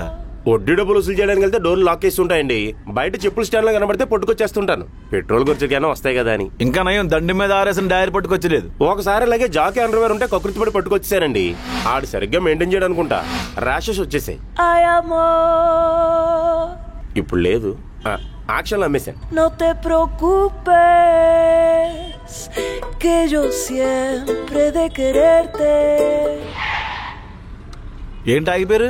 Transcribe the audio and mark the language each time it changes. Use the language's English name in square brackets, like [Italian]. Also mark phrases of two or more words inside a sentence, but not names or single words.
[Telugu] వడ్డీ డబ్బులు వసూలు చేయడానికి వెళ్తే [English] doors lock [Telugu] చేసి ఉంటాయండి. బయట చెప్పుల స్టాండ్ లో కనబడితే పట్టుకొచ్చేస్తుంటాను. పెట్రోల్ ఖర్చుకైనా వస్తాయి కదా అని. ఇంకా నయం దండి మీద ఆరేసిన డైరీ పట్టుకొచ్చలేదు. ఒకసారి అలాగే జాకీ అండర్వేర్ ఉంటే కకృతి పడి పట్టుకొచ్చేసానండి. ఆడు సరిగ్గా మెయింటైన్ చేయడం అనుకుంటా, ర్యాషెస్ వచ్చేసాయి. ఇప్పుడు లేదు, యాక్షన్ అమ్మేశాను. [Spanish] No te preocupes que yo siempre de quererte. [Telugu] ఏంటి ఆగిపోయారు?